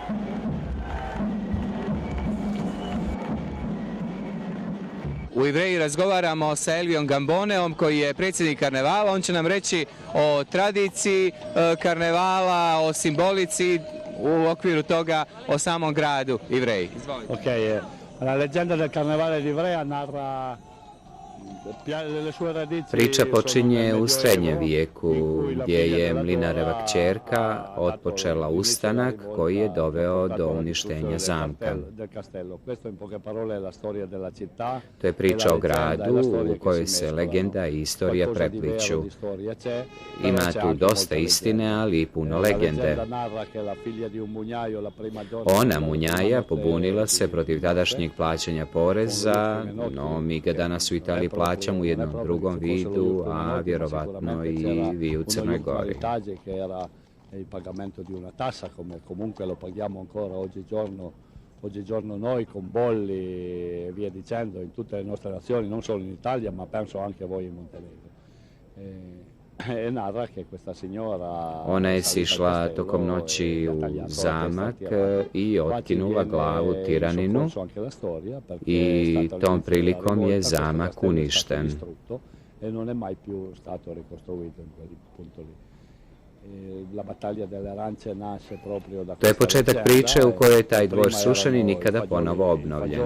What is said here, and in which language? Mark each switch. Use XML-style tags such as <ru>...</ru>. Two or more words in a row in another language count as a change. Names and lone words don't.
<sr>U Ivreji razgovaramo sa Elvijom Gamboneom koji je predsjednik karnevala. On će nam reći o tradiciji karnevala, o simbolici, u okviru toga o samom gradu Ivreji. Izvolite.</sr> <it>Ok, la leggenda del carnevale di Ivrea narra.</it> <sr>Priča počinje u srednjem vijeku, gdje je Mlinareva kćerka otpočela ustanak koji je doveo do uništenja zamka. To je priča o gradu u kojoj se legenda i istorija prepliću. Ima tu dosta istine, ali i puno legende. Ona, Munjaja, pobunila se protiv tadašnjeg plaćanja poreza, no mi ga danas u Italiji plaćamo u jednom drugom vidu, a vjerovatno i vi u Crnoj Gori.</sr> <it>Il pagamento di una tassa, come comunque lo paghiamo ancora oggigiorno noi con bolli e via dicendo in tutte le nostre nazioni, non solo in Italia, ma penso anche voi in Montenegro.</it> <sr>Ona je sišla tokom noći u zamak i otkinula glavu tiraninu i tom prilikom je zamak uništen. To je početak priče u kojoj je taj dvor srušen i nikada ponovo obnovljen.</sr>